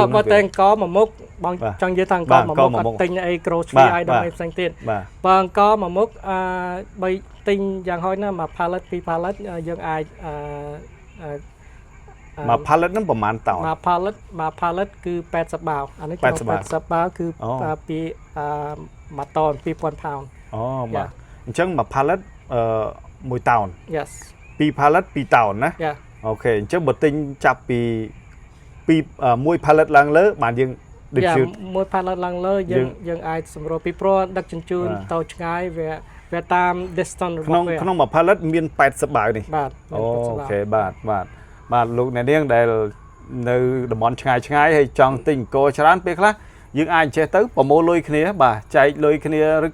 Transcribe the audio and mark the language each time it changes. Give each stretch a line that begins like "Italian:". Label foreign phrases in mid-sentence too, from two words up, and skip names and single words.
Khmer: បើតែអង្គមួយមុខបងចង់និយាយថាអង្គមួយមុខអត់ទិញអី
English: grocery item
Khmer: អីផ្សេងទៀតបើអង្គមួយមុខបីទិញយ៉ាងហោចណាស់មួយ pallet 2 pallet យើងអាច មួយ pallet ហ្នឹងប្រហែលតោន មួយ pallet គឺ80បាវអានេះ80បាវគឺពី1តោន 2000 pound អូបាទអញ្ចឹងមួយ pallet 1តោន yes 2 pallet 2 តោនណាអូខេអញ្ចឹងបើទិញចាប់ពី1 pallet ឡើងលើបានយើង distribute 1 pallet ឡើងលើយើងអាចសម្រួលពីព្រោះដឹកជញ្ជូនទៅឆ្ងាយវាតាម distance របស់វាក្នុងមួយ pallet មាន80បាវនេះ បាទ អូខេបាទលោកអ្នកនាងដែលនៅតំបន់ឆ្ងាយហើយចង់ទិញអង្គច្រើនពេលខ្លះយើងអាចចេះទៅប្រមូលលុយគ្នាបាទចែកលុយគ្នាឬ